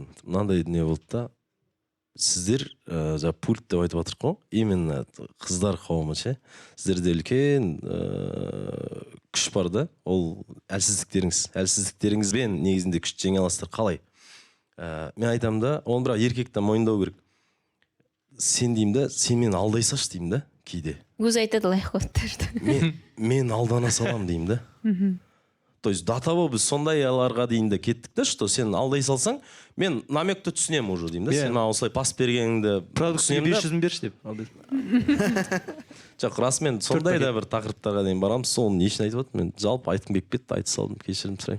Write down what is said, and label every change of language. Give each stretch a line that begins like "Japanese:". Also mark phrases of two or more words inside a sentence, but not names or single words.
Kazakh: Мынандай дүние болды да, сіздер пульт деп айтып жатырық қой, именно қыздар қауымы ше, сіздерде үлкен күш бар да, ол әлсіздіктеріңізбен негізінде күшті жеңе аласыздар. Қалай? Мен айтам да, оны бірақ еркекті мойындау керек. Сен деймін да, сен мені алдай салшы деймін да, кейде. Өзі айтады лайық қойды. Мен алдана салам деймін да.
Russian: То есть до того
Kazakh: біз сондай аяларға дейін де кеттік да, что сен алдай салсаң, мен намекті түсінем уже деймін да. Сен маған осылай пас бергеніңді продуктіге 500 берші деп. Жоқ, расымен сондай да бір тақырыптарға дейін барамыз, соны не үшін айтып отыр? Мен жалпы айтқым келіп кетті, айта салдым, кешірім сұраймын.